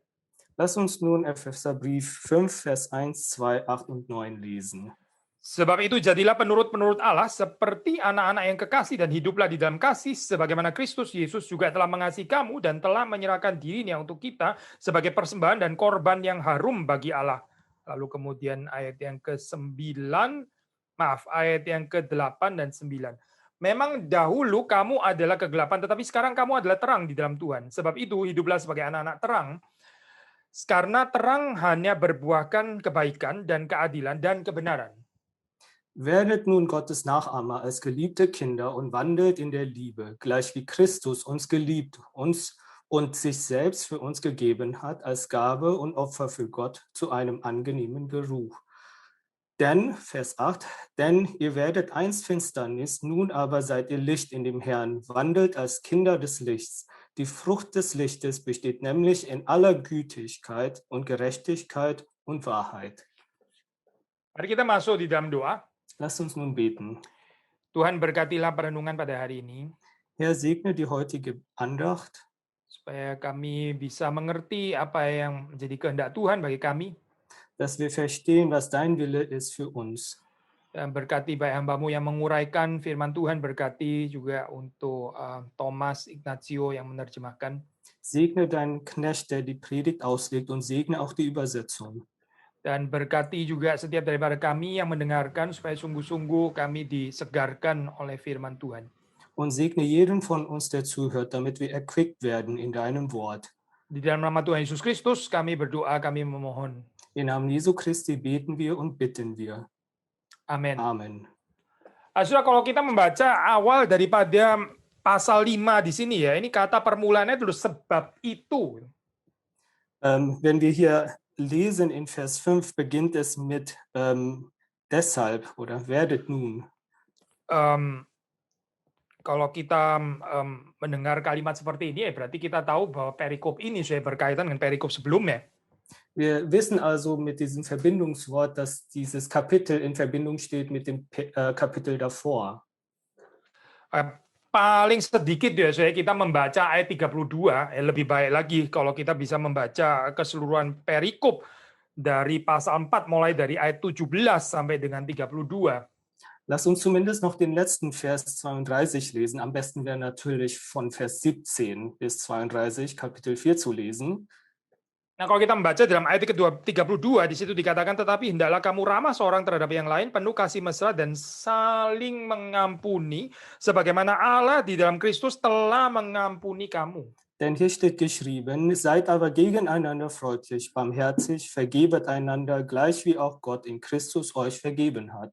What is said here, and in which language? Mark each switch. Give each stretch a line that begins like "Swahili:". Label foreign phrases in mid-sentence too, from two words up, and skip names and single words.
German: Lass uns nun Epheserbrief 5, Vers 1, 2, 8 und 9 lesen.
Indonesian: Sebab itu jadilah penurut-penurut Allah seperti anak-anak yang kekasih dan hiduplah di dalam kasih sebagaimana Kristus Yesus juga telah mengasihi kamu dan telah menyerahkan dirinya untuk kita sebagai persembahan dan korban yang harum bagi Allah. Lalu kemudian ayat yang ayat yang ke-8 dan 9. Memang dahulu kamu adalah kegelapan tetapi sekarang kamu adalah terang di dalam Tuhan. Sebab itu hiduplah sebagai anak-anak terang. Karena terang hanya berbuahkan kebaikan dan keadilan dan kebenaran.
German: Werdet nun Gottes Nachahmer als geliebte Kinder und wandelt in der Liebe, gleich wie Christus uns geliebt uns und sich selbst für uns gegeben hat als Gabe und Opfer für Gott zu einem angenehmen Geruch. Denn, Vers 8, denn ihr werdet einst Finsternis, nun aber seid ihr Licht in dem Herrn, wandelt als Kinder des Lichts. Die Frucht des Lichtes besteht nämlich in aller Gütigkeit und Gerechtigkeit und Wahrheit.
Indonesian: Mari kita masuk di dalam doa.
German: Lasst uns nun beten.
Indonesian: Tuhan berkatilah perenungan pada hari ini.
German: Herr, segne die heutige Andacht.
Indonesian: Supaya kami bisa mengerti apa yang menjadi kehendak Tuhan bagi kami.
German: Dass wir verstehen, was dein Wille ist für uns.
Indonesian: Dan berkati baik hamba-Mu yang menguraikan firman Tuhan, berkati juga untuk Thomas Ignatio yang menerjemahkan.
German: Segne deinen Knecht, der die Predigt auslegt und segne auch die Übersetzung.
Indonesian: Dan berkati juga setiap daripada kami yang mendengarkan supaya sungguh-sungguh kami disegarkan oleh firman Tuhan.
German: Und segne jeden von uns, der zuhört, damit wir erquickt werden in deinem Wort.
Indonesian: Di dalam nama Tuhan Yesus Kristus kami berdoa, kami memohon.
German: Im Namen Jesu Christi beten wir und bitten wir.
Indonesian: Amin.
German: Amen.
Indonesian: Saudara, kalau kita membaca awal daripada pasal 5 di sini ya, ini kata permulaannya dulu sebab itu.
German: Wenn wir hier lesen in Vers 5, beginnt es mit deshalb oder werdet nun.
Indonesian: Kalau kita mendengar kalimat seperti ini, ya berarti kita tahu bahwa perikop ini sudah berkaitan dengan perikop sebelumnya.
German: Wir wissen also mit diesem Verbindungswort, dass dieses Kapitel in Verbindung steht mit dem Kapitel davor.
Indonesian: Paling sedikit ya saya kita membaca ayat 32, lebih baik lagi kalau kita bisa membaca keseluruhan perikop dari pasal 4 mulai dari ayat 17 sampai dengan 32.
German: Lass uns zumindest noch den letzten Vers 32 lesen. Am besten wäre natürlich von Vers 17 bis 32, Kapitel 4 zu lesen.
Indonesian: Nah, kalau kita membaca dalam ayat ke-32, di situ dikatakan, tetapi hendaklah kamu ramah seorang terhadap yang lain, penuh kasih mesra dan saling mengampuni, sebagaimana Allah di dalam Kristus telah mengampuni kamu.
German: Denn hier steht geschrieben, seid aber gegeneinander freundlich, barmherzig, vergebet einander, gleich wie auch Gott in Christus euch vergeben hat.